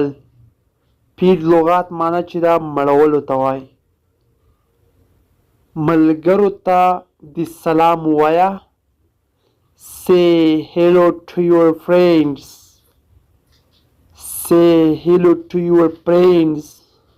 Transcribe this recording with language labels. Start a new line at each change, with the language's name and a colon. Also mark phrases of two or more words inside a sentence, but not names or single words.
Pashto: پیټ لغات معنی چې ده مړولو ته وایي. ملګرو ته د سلام ووایه.
English: say hello to your friends, say hello to your friends.